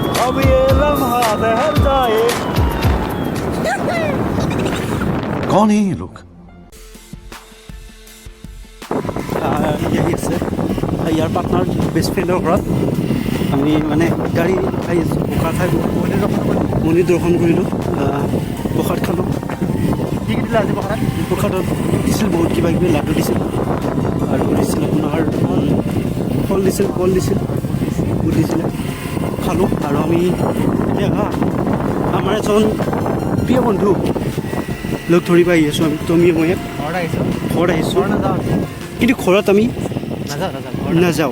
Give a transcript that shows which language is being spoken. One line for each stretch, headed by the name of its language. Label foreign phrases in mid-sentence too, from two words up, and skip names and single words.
Hindi: अब ये लम्हा ठहर जाए कौन है ये लोग
Assamese: यही আছে ইয়াৰ
English: partner best friend
Assamese: ঘৰত আমি মানে গাড়ী আহি আছোঁ প্ৰসাদ খাই মন্দিৰ দৰ্শন কৰিলোঁ প্ৰসাদ খালোঁ কি কি দিলে আজি প্ৰসাদ প্ৰসাদত দিছিল বহুত কিবা কিবি লাডু দিছিল আৰু দিছিল আপোনাৰ ফল দিছিল কল দিছিল বুট দিছিলে খালোঁ আৰু আমি এতিয়া আমাৰ এজন প্ৰিয় বন্ধু লগ ধৰিব আহি আছোঁ আমি তুমি মই ঘৰত আহিছোঁ কিন্তু ঘৰত আমি নাযাওঁ